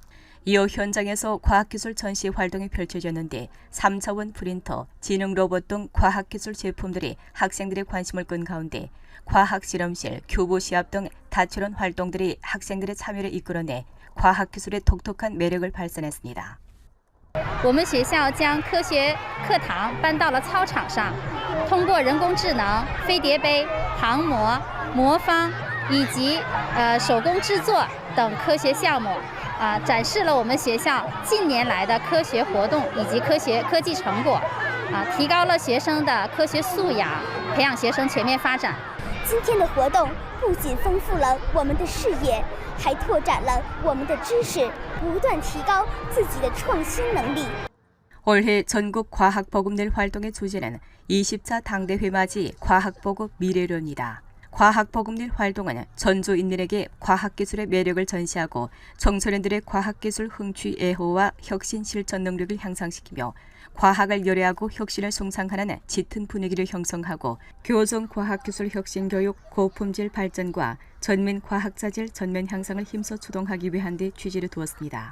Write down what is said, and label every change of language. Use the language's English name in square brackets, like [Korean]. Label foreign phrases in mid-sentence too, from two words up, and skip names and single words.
[Korean] 이어 현장에서 과학기술 전시 활동이 펼쳐졌는데 3차원 프린터, 지능 로봇 등 과학기술 제품들이 학생들의 관심을 끈 가운데 과학실험실, 교보시합 등 다채로운 활동들이 학생들의 참여를 이끌어내 과학기술의 독특한 매력을 발산했습니다. [Chinese] 我们学校将科学课堂搬到了操场上，通过人工智能、飞碟杯、航模、魔方以及手工制作等科学项目，展示了我们学校近年来的科学活动以及科技成果，提高了学生的科学素养，培养学生全面发展。今天的活动不仅丰富了我们的视野，还拓展了我们的知识，不断提高自己的创新能力。 [Korean] 올해 전국 과학보급일 활동의 주제는 20차 당대회 맞이 과학보급 미래로입니다. 과학보급일 활동은 전주 인민에게 과학기술의 매력을 전시하고 청소년들의 과학기술 흥취 애호와 혁신 실천 능력을 향상시키며 과학을 열애하고 혁신을 숭상하는 짙은 분위기를 형성하고 교정 과학기술 혁신 교육 고품질 발전과 전민 과학자질 전면 향상을 힘써 주동하기 위한 데 취지를 두었습니다.